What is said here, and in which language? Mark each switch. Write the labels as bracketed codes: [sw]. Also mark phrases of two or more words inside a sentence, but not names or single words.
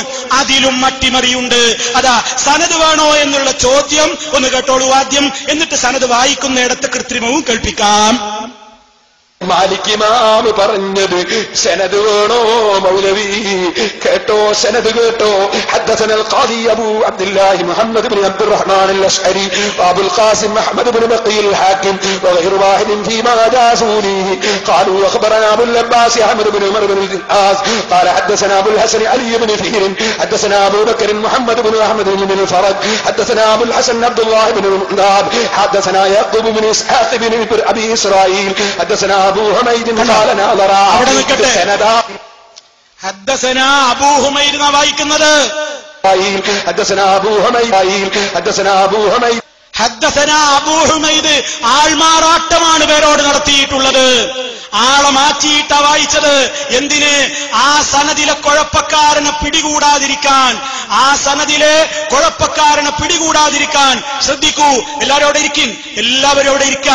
[ml] അതിലും അട്ടിമറിയുണ്ട്. അതാ സനത് വേണോ എന്നുള്ള ചോദ്യം ഒന്ന് കേട്ടോളൂ ആദ്യം, എന്നിട്ട് സനത് വായിക്കുന്നിടത്ത് കൃത്രിമവും കേൾപ്പിക്കാം. മാലിക് ഇമാം പറഞ്ഞത് സനദ് വേണോ മൗലവി? കേട്ടോ, സനദ് കേട്ടോ. [ar] حدثنا القاضي ابو عبد الله محمد بن عبد الرحمن الاشعري وابو القاسم احمد بن بقي الحاكم وغير واحد فيما جازوني قالوا اخبرنا ابو العباس احمد بن عمر بن العاص قال حدثنا ابو الحسن علي بن فهر حدثنا ابو بكر محمد بن احمد بن الفرج حدثنا ابو الحسن عبد الله بن المناب حدثنا يعقوب بن اسحاق بن ابي اسرائيل حدثنا ابو حميد قال نظر سندا حدثنا ابو حميد വായിക്കുന്നത്. حدثنا ابو حميد حدثنا أبو حميد [ml] ആൾമാറാട്ടമാണ് പേരോട് നടത്തിയിട്ടുള്ളത്. ആളെ മാറ്റിയിട്ടാ വായിച്ചത്. എന്തിന്? ആ സനദിലെ കുഴപ്പക്കാരനെ പിടികൂടാതിരിക്കാൻ. ശ്രദ്ധിക്കൂ, എല്ലാവരും അവിടെ ഇരിക്കാൻ.